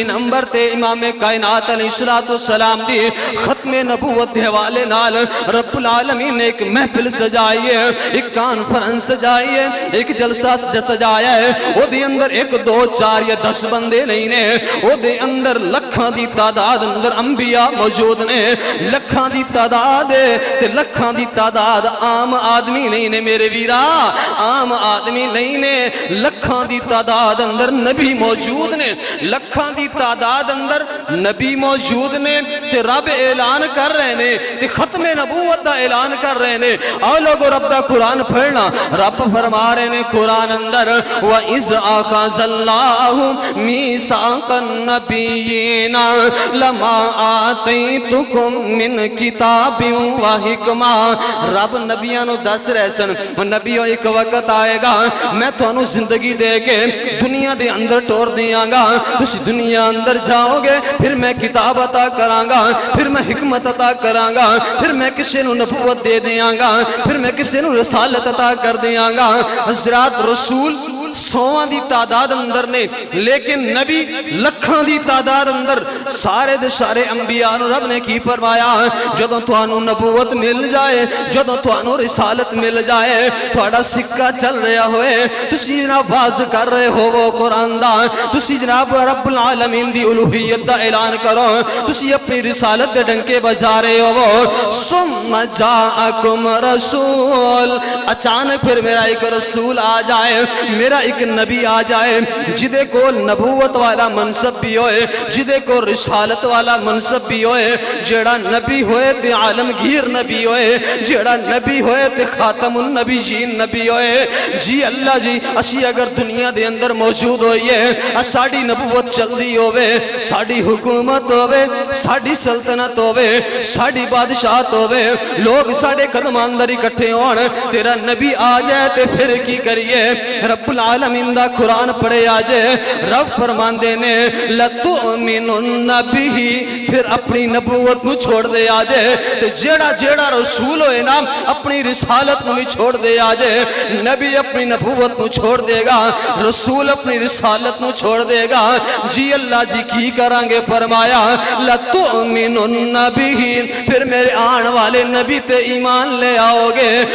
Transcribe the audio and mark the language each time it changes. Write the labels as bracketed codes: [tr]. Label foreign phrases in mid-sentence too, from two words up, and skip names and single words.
[pa] نمبر تے امام کائنات علیہ السلام دی ختم نبوت دے حوالے نال رب العالمین نے ایک محفل سجائی ہے ایک کانفرنس سجائی ہے ایک جلسہ سجایا ہے او دے اندر ایک دو چار یا 10 بندے نہیں نے او دے اندر لکھاں دی تعداد اندر انبیاء موجود نے لکھاں دی تعداد تے لکھاں دی تعداد عام آدمی نہیں نے میرے ویرا عام آدمی نہیں نے لکھاں دی تعداد اندر نبی موجود نے لکھاں دی تعداد اندر نبی موجود نے تے رب اعلان کر رہے نے تے ختم نبوت دا اعلان کر رہے نے آؤ لوگو رب دا قرآن پڑھنا رب فرما رہے نے قرآن اندر [ar] وَإِذْ أَخَذَ اللَّهُ مِيثَاقَ النَّبِيِّينَ لَمَا آتَيْتُكُم مِّن كِتَابٍ وَحِكْمَةٍ [pa] رب نبیاں نو دس رہے سن نبیوں ایک وقت آئے گا میں تھانو زندگی دے کے دنیا دے اندر ٹور دیاں گا تس دنیا اندر جاؤ گے پھر میں کتاب عطا کراں گا پھر میں حکمت عطا کراں گا پھر میں کسی نو نبوت دے دیاں گا پھر میں کسی نو رسالت عطا کر دیاں گا حضرات رسول 100 دی تعداد اندر نے لیکن نبی لکھاں دی تعداد اندر سارے دے سارے انبیاء نو رب نے کی فرمایا جدوں تھانو نبوت مل جائے جدوں تھانو رسالت مل جائے تھوڑا سکہ چل رہا ہوئے تسی جناب واز کر رہے ہو وہ قرآن دا تسی جناب رب العالمین دی الوہیت دا اعلان کرو تسی اپنی رسالت دے ڈنکے بجا رہے ہو وہ ثم [ar] جاءکم رسول [pa] اچانک پھر میرا ایک رسول آ جائے میرا ایک نبی آ جائے جدے کو نبوت والا منصب بھی ہوئے جدے کو رسالت والا منصب بھی ہوئے جیڑا نبی ہوئے تے عالمگیر نبی ہوئے جیڑا نبی ہوئے تے خاتم النبی جین نبی ہوئے جی اللہ جی اسی اگر دنیا دے اندر موجود ہوئیے ساڑی نبوت چل دی ہوئے ساڑی حکومت ہوئے ساڑی سلطنت ہوئے ساڑی بادشاہت ہوئے لوگ ساڑے قدم اندر اکٹھے ہون تیرا نبی آ جائے تے پھر کی کریے رب العالمین دا قرآن پڑھے آجے رب فرماندے نے [ar] لَتُؤْمِنُنَّ بِهِ [pa] پھر اپنی نبوت نو چھوڑ دے آجے تے جیڑا جیڑا رسول ہوئے نا اپنی رسالت نو چھوڑ دے آجے نبی اپنی نبوت نو چھوڑ دے گا رسول اپنی رسالت نو چھوڑ دے گا جی اللہ جی کی کرانگے فرمایا [ar] لَتُؤْمِنُنَّ بِهِ [pa] پھر میرے آن والے نبی تے ایمان لے آؤ گے